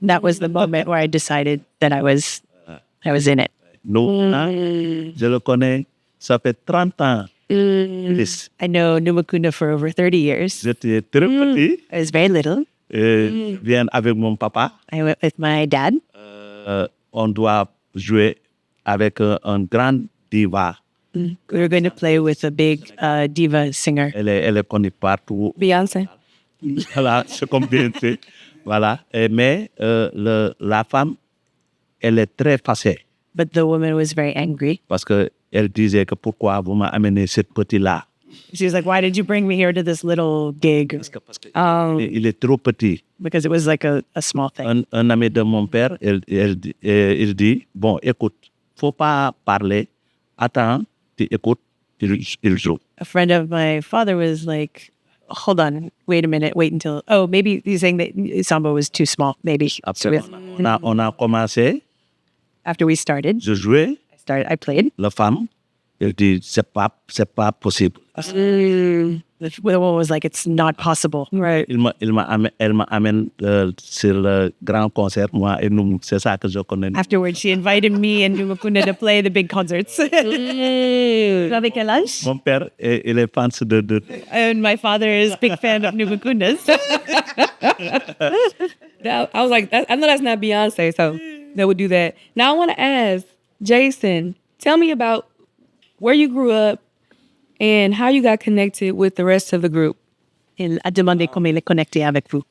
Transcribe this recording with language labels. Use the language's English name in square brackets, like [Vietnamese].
[English] That was the moment where I decided that I was in it. [French] Nous, je le connais, ça fait 30 ans. Plus. [English] I know Noumoucounda for over 30 years. [French] J'étais très petit. [English] I was very little. [French] Viens avec mon papa. [English] I went with my dad. [French] On doit jouer avec un grand diva. [English] We were going to play with a big diva singer. [French] Elle est connue partout. [English] Beyonce. [French] Voilà, c'est comme bien fait. Voilà. Mais la femme, elle est très fâchée. [English] But the woman was very angry. [French] Parce que elle disait que pourquoi vous m'amenez cette petite-là. [English] She was like, why did you bring me here to this little gig? [French] Il est trop petit. [English] Because it was like a small thing. [French] Un ami de mon père, il dit, bon, écoute, faut pas parler. Attends, tu écoutes, il joue. [English] A friend of my father was like, hold on, wait a minute, wait until, maybe he's saying that Samba was too small, maybe. [French] Après, on a commencé, [English] After we started, [French] je jouais, [English] I played. [French] la femme, elle dit, c'est pas possible. [English] The woman was like, it's not possible. Right. [French] Elle m'amène sur le grand concert, moi et nous, c'est ça que je connais. [English] Afterwards, she invited me and Noumoucounda to play the big concerts. [French] Avec quel âge? Mon père, il est fan de [English] And my father is a big fan of Noumoucounda's. I was like, I know that's not Beyonce, so they would do that. Now I want to ask Jason, tell me about where you grew up and how you got connected with the rest of the group. [French] Il a demandé comment il est connecté avec vous.